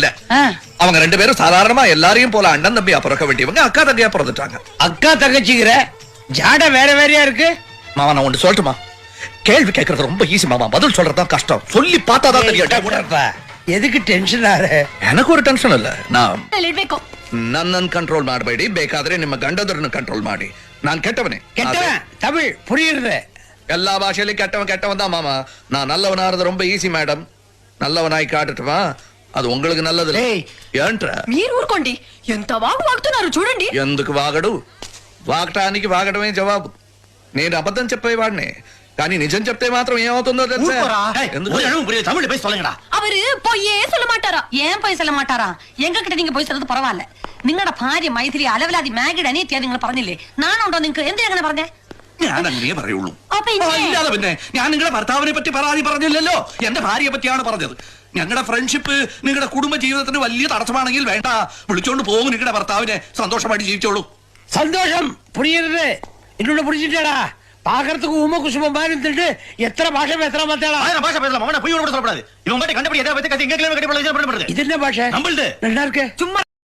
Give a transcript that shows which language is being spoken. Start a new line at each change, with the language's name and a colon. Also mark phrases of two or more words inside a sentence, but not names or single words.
Tamil: அவங்க ரெண்டு பேரும் சாதாரணமா எல்லாரையும் போல அண்ணன் தம்பியா பிறக்க வேண்டியவங்க அக்கா தங்கையா பிறந்துட்டாங்க. அக்கா தங்கச்சிக்கிற ஜாட வேற வேறையா இருக்கு. மாமா நான் ஒன்று சொல்லட்டுமா? கேள்வி கேட்கறது ரொம்ப ஈஸி மாமா, பதில் சொல்றதுதான் கஷ்டம். சொல்லி பார்த்தாதான் தெரியும். எதுக்கு டென்ஷன் ஆற? எனக்கு ஒரு
Kannada: ಟೆನ್ಷನ್ ಇಲ್ಲ. ನನ್ನನ್ನು ಕಂಟ್ರೋಲ್ ಮಾಡಬೇಡಿ, ಬೇಕಾದ್ರೆ ನಿಮ್ಮ ಗಂಡದರನ್ನು ಕಂಟ್ರೋಲ್ ಮಾಡಿ. ನಾನು ಕೆಟ್ಟವನೇ.
Tamil: கெட்டவன் தமிழ் புரியுறது. எல்லா பாஷையிலும் கெட்டவன் கெட்டவன் தான் மாமா. நான் நல்லவனாறது ரொம்ப ஈஸி மேடம். நல்லவனாய் காட்டுட்டுமா, అది உங்களுக்கு நல்லது.
Telugu: ఏంట్రా మీరు ఊరుకోండి, ఎంత వాగుతున్నారు చూడండి. ఎందుకు వాగడు? వాగటానికి వాగడమే జవాబు. నేను అబద్ధం చెప్పేవాడిని, కానీ నిజం చెప్తే మాత్రం ఏమవుతుందో తెలుసా?
Tamil: தமிழ் போய் சொல்லுங்கடா. அவரு பொய்யே சொல்ல மாட்டாரா? ஏன் போய் சொல்ல மாட்டாரா? எங்க கிட்ட நீங்க போய் சொல்றது பரவாயில்ல.
Malayalam: നിങ്ങളുടെ ഭാര്യ മൈഥിലി അലവലാതി മാഗിഡ് അനിയത്തിയാ നിങ്ങൾ പറഞ്ഞില്ലേ? നാനുണ്ടോ നിങ്ങൾക്ക്? എന്തിനാ അങ്ങനെ പറഞ്ഞേ? ഞാൻ അങ്ങനെ പറയുള്ളൂ. ഇല്ലാതെ പിന്നെ ഞാൻ നിങ്ങളുടെ ഭർത്താവിനെ പറ്റി പരാതി പറഞ്ഞില്ലല്ലോ, എന്റെ ഭാര്യയെ പറ്റിയാണ് പറഞ്ഞത്. ഞങ്ങളുടെ ഫ്രണ്ട്ഷിപ്പ് നിങ്ങളുടെ കുടുംബ ജീവിതത്തിന് വലിയ തടസ്സമാണെങ്കിൽ വേണ്ട, വിളിച്ചോണ്ട് പോകും നിങ്ങളുടെ ഭർത്താവിനെ, സന്തോഷമായിട്ട് ജീവിച്ചോളൂ.
Tamil: சந்தோஷம் புரியுறது. இன்னொன்னு புரிஞ்சுட்டேடா, பாக்குறதுக்கு உம குசும மாதிரி இருந்துட்டு எத்தனை பாஷை பேசுற மாத்தேடா. பாஷை பேசலாம், பொய் சொல்லப்படாது. இவங்க கண்டுபிடி எதை பத்தி கத்தி எங்க கட்டி இது என்ன பாஷை? நம்மள்து நல்லா இருக்கு. சும்மா